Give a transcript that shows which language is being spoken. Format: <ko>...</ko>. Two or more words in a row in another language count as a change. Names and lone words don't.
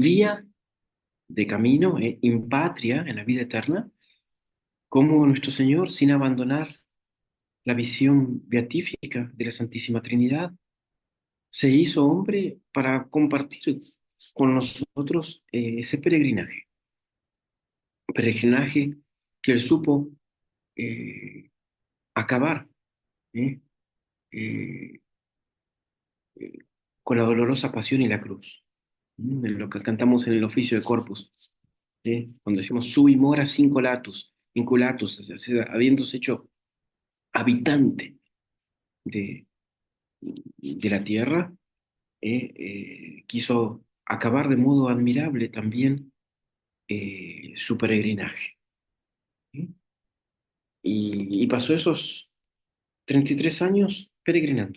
<es>vía, de camino,</es> <la>e in patria,</la> <es>en la vida eterna, como nuestro Señor, sin abandonar la visión beatífica de la Santísima Trinidad, se hizo hombre para compartir con nosotros ese peregrinaje que él supo eh, acabar, ¿eh? Eh, eh, con la dolorosa pasión y la cruz, en lo que cantamos en el oficio de Corpus, cuando decimos</es> <la>sui mora inculatus,</la> <es>o sea, habiéndose hecho habitante de, de la tierra, quiso acabar de modo admirable también su peregrinaje. ¿Sí? Y pasó esos 33 años peregrinando.</es>